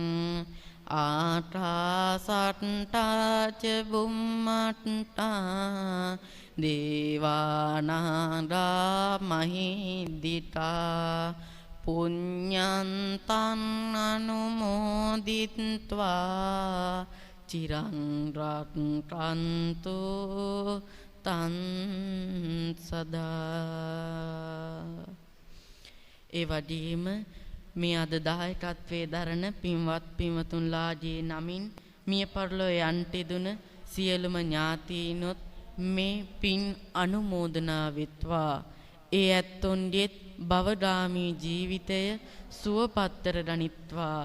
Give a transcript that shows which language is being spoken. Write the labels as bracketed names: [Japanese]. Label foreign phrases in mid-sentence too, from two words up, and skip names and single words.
[Pali] ආකාසට්ටා ච බුම්මට්ටා දේවානාගා මහිද්దికා පුඤ්ඤන්තං අනුමෝදිත්වා චිරං රක්ඛන්තු තං සදා. [Sinhala] ඒ වගේම මේ අද දායකත්වයේ දරන පින්වත් පින්වතුන්ලාගේ නමින් මිය පරලෝ යන්ට දුන සියලුම ඥාතීනොත් මේ පින් අනුමෝදනා වෙත්වා. ඒ ඇත්තොන්ගේත් භවගාමී ජීවිතය සුවපත්තර ගනිත්වා.